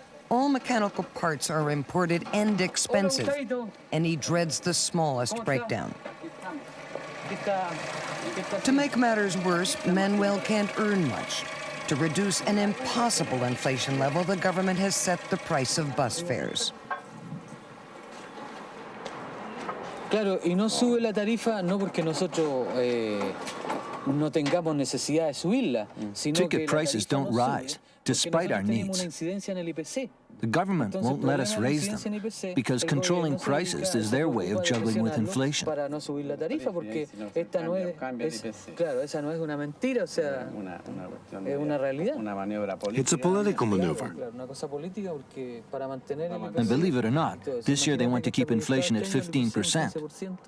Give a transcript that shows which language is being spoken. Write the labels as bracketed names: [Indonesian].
[English] All mechanical parts are imported and expensive, and he dreads the smallest breakdown. To make matters worse, Manuel can't earn much. To reduce an impossible inflation level, the government has set the price of bus fares. [Spanish] Claro, y no sube la tarifa no porque nosotros no tengamos necesidad de subirla, sino que [English] ticket prices don't rise, despite our needs. The government won't let us raise them because controlling prices is their way of juggling with inflation. [Spanish] Para no subir la tarifa porque esta no es, claro, esa no es una mentira, o sea, es una realidad. [English] It's a political maneuver. And believe it or not, this year they want to keep inflation at 15%.